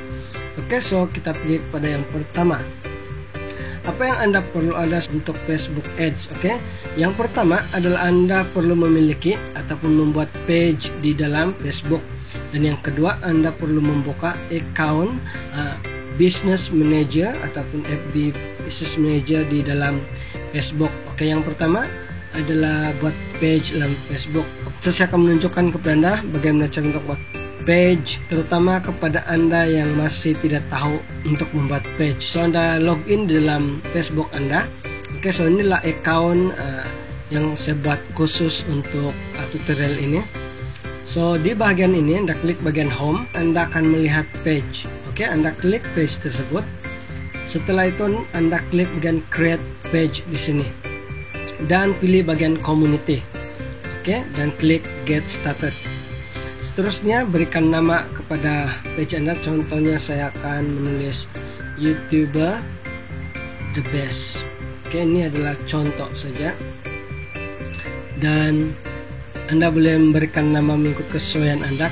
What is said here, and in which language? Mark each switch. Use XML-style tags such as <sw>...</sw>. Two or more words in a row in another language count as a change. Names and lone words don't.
<ms>Oke, so kita pergi pada yang pertama. Apa yang Anda perlu ada untuk Facebook Ads? Oke, yang pertama adalah Anda perlu memiliki ataupun membuat page di dalam Facebook. Dan yang kedua, Anda perlu membuka account Business Manager ataupun FB Business Manager di dalam Facebook. Oke, yang pertama adalah buat page dalam Facebook. So, saya akan menunjukkan kepada Anda bagaimana cara untuk buat page, terutama kepada Anda yang masih tidak tahu untuk membuat page. So, Anda login dalam Facebook Anda. Oke, so inilah account yang saya buat khusus untuk tutorial ini. So, di bagian ini Anda klik bagian home, Anda akan melihat page. Oke, Anda klik page tersebut. Setelah itu Anda klik bagian</ms> <en>create page</en> <ms>di sini dan pilih bagian community. Oke, dan klik</ms> <en>get started.</en> <ms>Seterusnya berikan nama kepada page Anda. Contohnya saya akan menulis YouTuber the best. Oke, ini adalah contoh saja. Dan Anda boleh memberikan nama mengikut kesesuaian Anda.</ms>